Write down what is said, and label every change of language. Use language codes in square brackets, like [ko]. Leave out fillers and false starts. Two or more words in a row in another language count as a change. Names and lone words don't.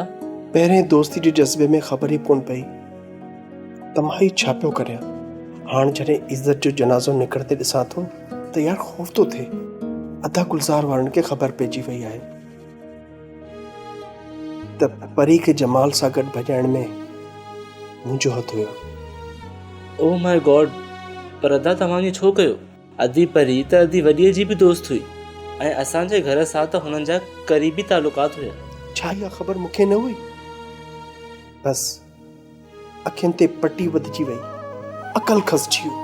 [sd] पहिरें दोस्ती जे जज़्बे में ख़बर ई कोन पई त मां ही छा पियो करियां। हाणे जॾहिं इज़त जो जनाज़ो निकिरंदे ॾिसां थो त यार ख़ौफ़ थो थिए। अधा गुलज़ार वारनि खे ख़बर पइजी वई आहे त परी खे जमाल सां गॾु भॼाइण में मुंहिंजो हथु हुयो। [en] Oh my God, [sd] पर अदा तव्हां ईअं छो कयो? अदी परी त अदी वॾीअ जी बि दोस्त हुई ऐं असांजे घर सां त हुननि जा क़रीबी तालुकात हुया। छा इहा ख़बर मूंखे न हुई? बस अखियुनि ते पटी वधिजी वई, अकल खसिजी वियो।